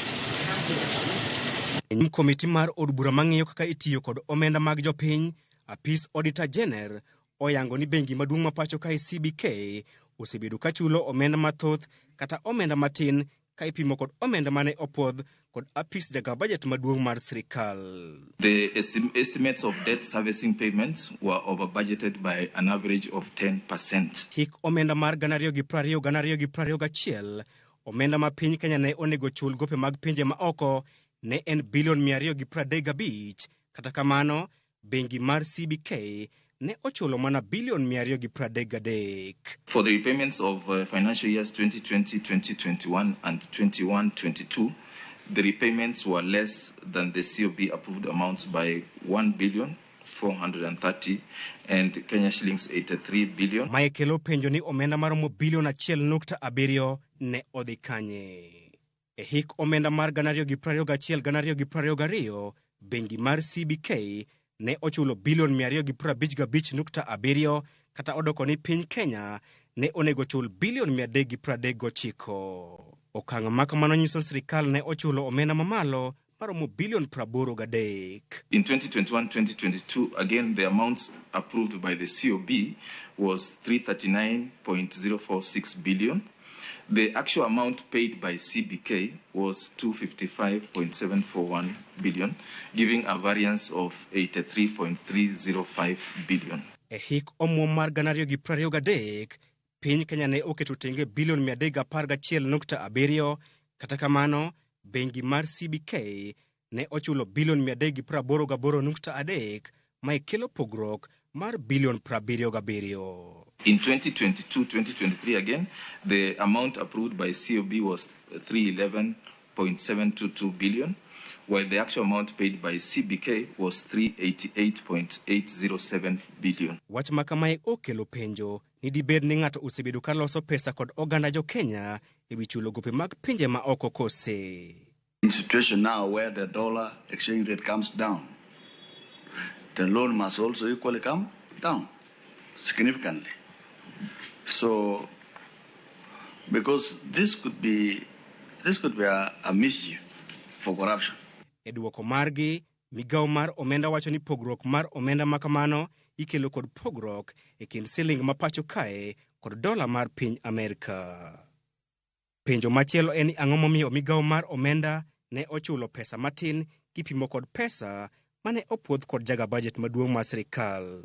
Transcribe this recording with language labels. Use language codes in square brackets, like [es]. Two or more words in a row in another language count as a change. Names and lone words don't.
[luo] Komiti mar od bura mang'iyo kaka itiyo kod omenda mag jopiny, apis Auditor General oyango ni bengi maduong' ma pacho kae CBK osebedo ka chulo omenda mathoth kata omenda matin ka ipimo kod omenda mane opuodh kod apis jaga budget maduong' mar sirikal. [en] The estimates of debt servicing payments were over budgeted by an average of 10%. [luo] Hik omenda mar 2020-2021, omenda ma piny Kenya ne onego chul gope mag pinje maoko ne en bilion 235, kata kamano bengi mar CBK ne ochulo mana bilion 233. [en] For the repayments of financial years 2020-2021 and 21-22, the repayments were less than the COB approved amounts by 1 billion 430 and Kenya shillings 83 billion. [luo] Maekelo penjo ni omenda maromo bilion 1.7 ne odhi kanye. E hik omenda mar 2021-2022, bengi mar CBK ne ochulo bilion 255.7 kata odoko ni piny Kenya ne onego chul bilion 339. Okang' makamano nyiso sirikal ne ochulo omenda mamalo maromo bilion 83. [en] In 2021-2022, again the amounts approved by the COB was 339.046 billion. The actual amount paid by CBK was 255.741 billion, giving a variance of 83.305 billion. [luo] E hik omuom mar 2023, piny Kenya ne oketo tenge bilion 311.7, kata kamano bengi mar CBK ne ochulo bilion 388.3 ma kelo pogruok mar bilion 77. [en] In 2022-2023 again, the amount approved by COB was 311.722 billion, while the actual amount paid by CBK was 388.807 billion. [luo] Wach makamae okelo penjo ni dibed ni ng'ato osebedo ka loso pesa kod oganda jo Kenya ewi chulo gope mag pinje ma oko kose. [en] In situation now where the dollar exchange rate comes down, the loan must also equally come down significantly. So, because this could be a mischief for corruption. [luo] E duoko margi, migawo mar omenda wacho ni pogruok mar omenda makamano ikelo kod pogruok e kind siling ma pacho kae kod dola mar piny Amerika. Penjo machielo en ni ang'o momiyo migawo mar omenda ne ochulo pesa matin kipimo kod pesa mane opuodh kod jaga budget maduong' mar sirikal.